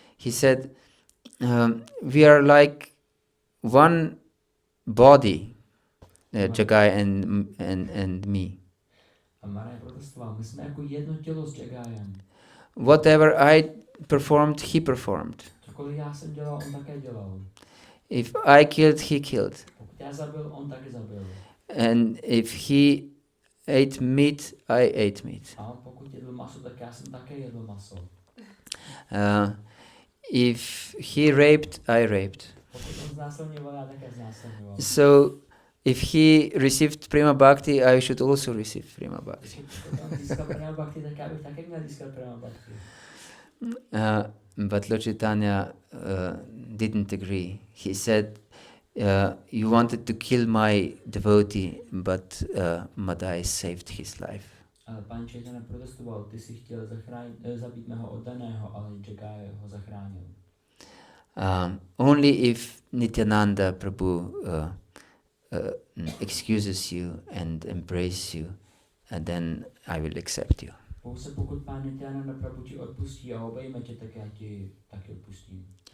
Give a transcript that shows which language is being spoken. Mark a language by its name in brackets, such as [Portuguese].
[English] He said, we are like one body, Jagaya and me. [Czech] A Madai protestoval, my jsme jako jedno tělo s Jagayem. [English] Whatever I performed, he performed. [Czech] Cokoliv já jsem dělal, on také dělal. [English] If I killed, he killed. [Czech] Pokud já zabil, on také zabil. [English] And if he ate meat, I ate meat. [Czech] A on pokud jedl maso, tak já jsem také jedl maso. [English] If he raped, I raped. [Czech] Pokud on znásilňoval, já také znásilňoval. [English] So if he received Prema Bhakti, I should also receive Prema Bhakti. [Czech] Pokud on získal Prema Bhakti, tak já bych také měl získat Prema Bhakti. [English] But Lord Caitanya didn't agree. He said, you wanted to kill my devotee, but Madai saved his life. [Czech] Ale pan Chaitanya protestoval, ty si chtěl zabít mého oddaného, ale Jagaya ho zachránil. [English] Only if Nityananda Prabhu excuses you and embrace you, and then I will accept you. [Czech] Pouze pokud pán Nityananda Prabhu ti odpustí a obejme tě, tak já ti taky odpustím.